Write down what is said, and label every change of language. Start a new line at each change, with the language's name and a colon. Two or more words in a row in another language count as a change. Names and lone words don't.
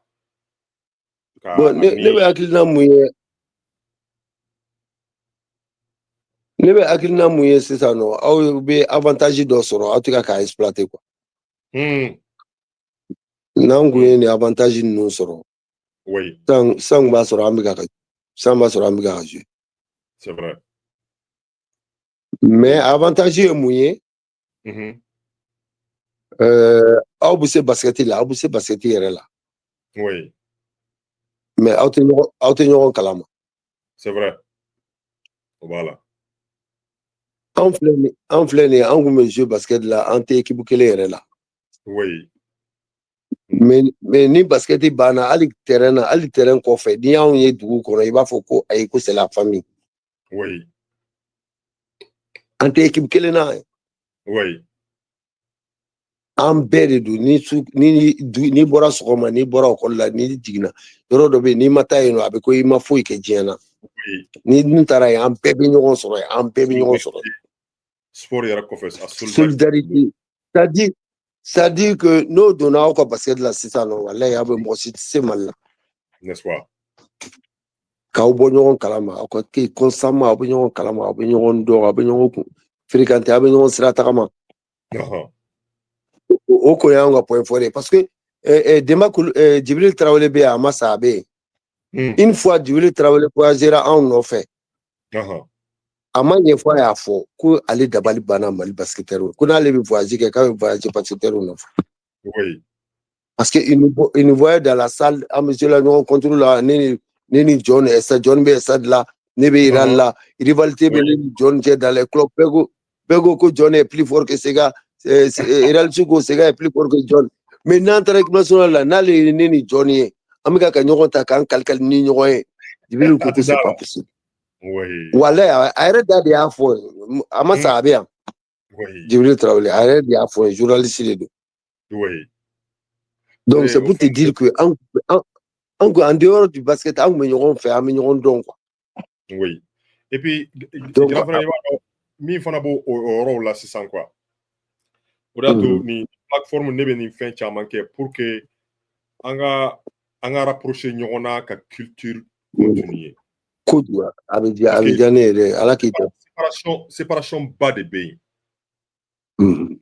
Bambara: Bon ne bɛ hakilina mun ye sisan nɔ aw bɛ avantage dɔ sɔrɔ aw tɛ ka k'a
French: exploiter quoi.
Bambara: N'an kun ye nin avantage ninnu sɔrɔ san b'a sɔrɔ an bɛ ka jouer.
French: C'est vrai.
Bambara: Mais avantage ye mun ye aw bɛ se basketi la aw bɛ se basketi yɛrɛ la.
French: Oui.
Bambara: Mais aw tɛ ɲɔgɔn kalama.
French: C'est vrai. Voilà.
Bambara: An filɛ nin ye an kun bɛ
French: jouer basket
Bambara: la an tɛ équipe kelen yɛrɛ la.
French: Oui.
Bambara: Mais ni basketi banna hali terrain kɔfɛ n'i y'anw ye dugu kɔnɔ i b'a fɔ ko ayi ko
French: c'est la famille. Oui.
Bambara: An tɛ équipe kelen na.
French: Oui.
Bambara: An bɛɛ de don n'i bɔra sɔgɔma n'i bɔra école la n'i jiginna yɔrɔ dɔ bɛ yen n'i ma taa yen nɔ a bɛ ko i ma foyi kɛ diɲɛ na. Ni dun taara yen an bɛɛ bɛ ɲɔgɔn sɔrɔ yen. Sport yɛrɛ kɔfɛ
French: solidarité c'est-à-dire que
Bambara: n'o donna aw ka basket la sisan nɔ walayi aw bɛ mɔgɔ si tɛ se Mali la.
French: N'est-ce pas?
Bambara: K'aw bɔ ɲɔgɔn kalama aw ka kɛ constamment aw bɛ ɲɔgɔn kalama aw bɛ ɲɔgɔn dɔn aw bɛ ɲɔgɔn fréquenter aw bɛ ɲɔgɔn sira tagama. O ko y'anw ka
French: point fort
Bambara: ye
French: parce que
Bambara: Demba Djibril Traoré bɛ yen a ma sa a bɛ yen.
French: Une fois Djibril Traoré voyagera anw nɔfɛ.
Bambara: A ma ɲɛfɔ a y'a fɔ ko ale dabali banna Mali basketteurs ko n'ale bɛ voyage kɛ k'a bɛ voyager basketteurs nɔfɛ.
French: Oui. Parce que il nous voyait dans la salle
Bambara: an bɛ jouer la ɲɔgɔn
French: contre la
Bambara: ne ni John bɛ stade la ne bɛ Iran la rivalité bɛ ne ni John cɛ
French: dans les clubs
Bambara: bɛɛ ko
French: John est plus fort que Sega Real
Bambara: ko
French: Sega est plus fort que John mais
Bambara: n'an taara
French: équipe nationale
Bambara: la n'ale ye ne ni John ye an bɛ ka ɲɔgɔn ta k'an kali ni ɲɔgɔn ye Djibril ko
French: c'est pas possible.
Bambara: Walayi a yɛrɛ da de y'a fɔ a ma sa a bɛ yan. Djibril Traoré a yɛrɛ de y'a fɔ journaliste de don.
French: Donc c'est pour te dire que en dehors du basket
Bambara: an kun bɛ ɲɔgɔn fɛ an bɛ ɲɔgɔn dɔn
French: quoi. Oui. Et puis grand frère
Bambara: i b'a dɔn min fana b'o yɔrɔw la sisan quoi. O de y'a to nin plateforme ne bɛ nin fɛn caman kɛ
French: pour que
Bambara: an ka rapprocher ɲɔgɔn na ka
French: culture continuer.
Bambara: Kojugu a bɛ diya ne yɛrɛ ala k'i ta. Séparation ba de bɛ yen.